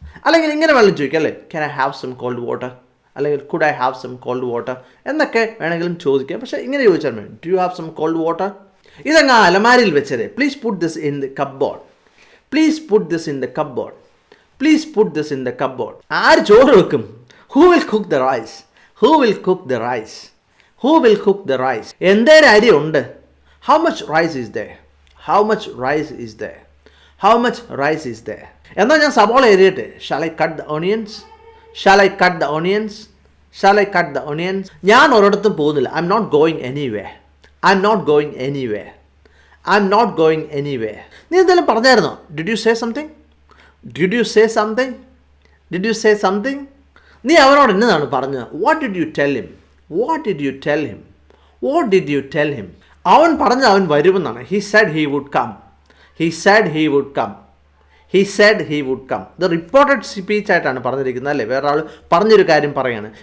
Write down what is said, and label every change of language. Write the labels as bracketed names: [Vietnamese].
[Malayalam] അല്ലെങ്കിൽ ഇങ്ങനെ വെള്ളം ചോദിക്കാം, അല്ലേ? [English] can I have some cold water, [Malayalam] അല്ലെങ്കിൽ [English] could I have some cold water [Malayalam] എന്നൊക്കെ വേണമെങ്കിലും ചോദിക്കാം. പക്ഷേ ഇങ്ങനെ ചോദിച്ചാൽ മതി, [English] Do you have some cold water. [Malayalam] ഇതങ്ങ് അലമാരിയിൽ വെച്ചതേ. [English] Please put this in the cupboard, please put this in the cupboard, please put this in the cupboard. [Malayalam] ആര് ചോറ് വെക്കും? [English] Who will cook the rice, who will cook the rice, who will cook the rice. [Malayalam] എന്തേരം അരി ഉണ്ട്? [English] how much rice is there, how much rice is there, how much rice is there. [Malayalam] എന്നാൽ ഞാൻ സവാള എരിയട്ടെ? [English] shall I cut the onions, shall I cut the onions, shall I cut the onions. [Malayalam] ഞാൻ ഒരിടത്തും പോകുന്നില്ല. [English] I'm not going anywhere, I'm not going anywhere, I'm not going anywhere. [Malayalam] നീ എന്തെങ്കിലും പറഞ്ഞായിരുന്നോ? [English] did you say something, did you say something, did you say something. [Malayalam] നീ അവനോട് എന്നതാണ് പറഞ്ഞത്? [English] What did you tell him, what did you tell him, what did you tell him. [Malayalam] അവൻ പറഞ്ഞത് അവൻ വരുമെന്നാണ്. [English] He said he would come, he said he would come, he said he would come. [Malayalam] ഇത് reported speech ആയിട്ടാണ് പറഞ്ഞിരിക്കുന്നത്, അല്ലേ? വേറെ ആൾ പറഞ്ഞൊരു കാര്യം പറയുകയാണ്.